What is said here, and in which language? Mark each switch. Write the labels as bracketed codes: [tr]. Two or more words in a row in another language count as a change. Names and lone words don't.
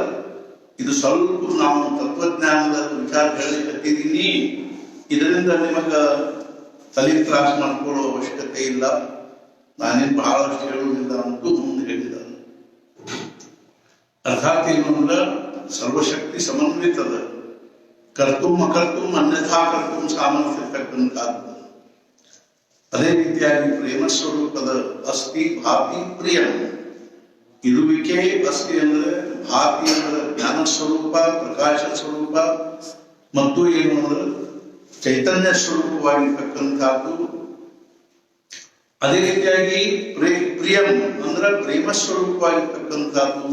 [kn] ಇದು ಸ್ವಲ್ಪ ನಾವು ತತ್ವಜ್ಞಾನದ ವಿಚಾರ ಹೇಳಿದ್ದೀನಿ, ಇದರಿಂದ ನಿಮಗ ತಲೆ ತ್ರಾಸ ಮಾಡ್ಕೊಳ್ಳೋ ಅವಶ್ಯಕತೆ ಇಲ್ಲ, ನಾನೇನು ಬಹಳಷ್ಟು ಹೇಳುವುದಿಲ್ಲ ಅಂತೂ ಮುಂದೆ ಹೇಳಿದ್ದಾರೆ. ಅರ್ಥಾತ್ ಏನು ಅಂದ್ರೆ ಸರ್ವಶಕ್ತಿ ಸಮನ್ವಿತದ, [sa] ಕರ್ತುಂ ಅಕರ್ತುಂ ಅನ್ಯಥಾ ಕರ್ತುಂ [kn] ಸಾಮರ್ಥ್ಯ ಇರ್ತಕ್ಕಂಥದ್ದು. ಅದೇ ರೀತಿಯಾಗಿ ಪ್ರೇಮ ಸ್ವರೂಪದ [sa] ಅಸ್ತಿ ಭಾತಿ ಪ್ರಿಯಂ. [kn] ಇರುವಿಕೆ ಅಸ್ತಿ ಅಂದ್ರೆ, ಭಾತಿ ಅಂದ್ರೆ ಜ್ಞಾನ ಸ್ವರೂಪ, ಪ್ರಕಾಶ ಸ್ವರೂಪ, ಮತ್ತು ಏನು ಅಂದ್ರೆ ಚೈತನ್ಯ ಸ್ವರೂಪವಾಗಿರ್ತಕ್ಕಂಥದ್ದು. ಅದೇ ರೀತಿಯಾಗಿ ಪ್ರಿಯಂ ಅಂದ್ರೆ ಪ್ರೇಮ ಸ್ವರೂಪವಾಗಿರ್ತಕ್ಕಂಥದ್ದು.